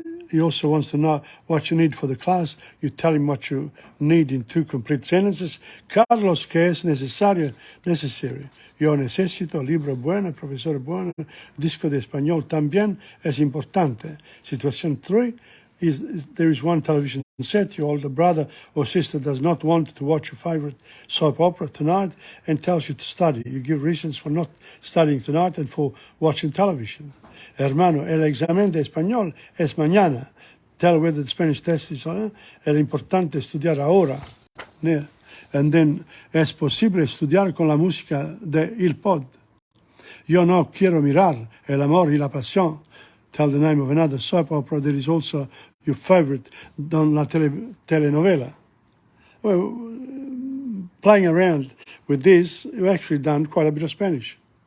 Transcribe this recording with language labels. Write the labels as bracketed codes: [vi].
[en] He also wants to know what you need for the class. You tell him what you need in 2 complete sentences. [es] Carlos, ¿qué es necesario? Necessary. Yo necesito libro bueno, profesor bueno, disco de español también es importante. [en] Situation 3 is there is one television set. Your older brother or sister does not want to watch your favorite soap opera tonight and tells you to study. You give reasons for not studying tonight and for watching television. [es] Hermano, el examen de español es mañana. [en] Tell whether the Spanish test is on. [es] Es importante estudiar ahora. [en] Yeah. And then, [es] es posible estudiar con la música de Il Pod. Yo no quiero mirar El amor y la pasión. [en] Tell the name of another soap opera that is also your favorite on la telenovela. Well, playing around with this, you've actually done quite a bit of Spanish.